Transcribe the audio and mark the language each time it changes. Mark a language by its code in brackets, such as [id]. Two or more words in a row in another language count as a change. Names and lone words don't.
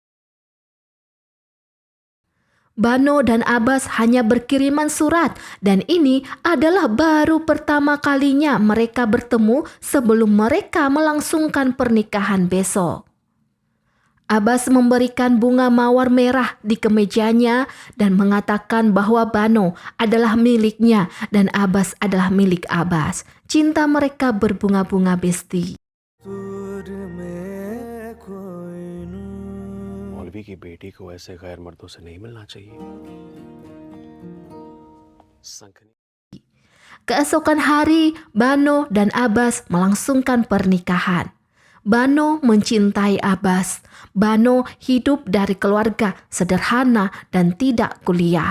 [id] Bano dan Abbas hanya berkiriman surat dan ini adalah baru pertama kalinya mereka bertemu sebelum mereka melangsungkan pernikahan besok. Abbas memberikan bunga mawar merah di kemejanya dan mengatakan bahwa Bano adalah miliknya dan Abbas adalah milik Abbas. Cinta mereka berbunga-bunga Besti. [ur] مولوی کی بیٹی کو ایسے غیر مردوں سے نہیں ملنا چاہیے. [id] Keesokan hari, Bano dan Abbas melangsungkan pernikahan. Bano mencintai Abbas. Bano hidup dari keluarga sederhana dan tidak kuliah.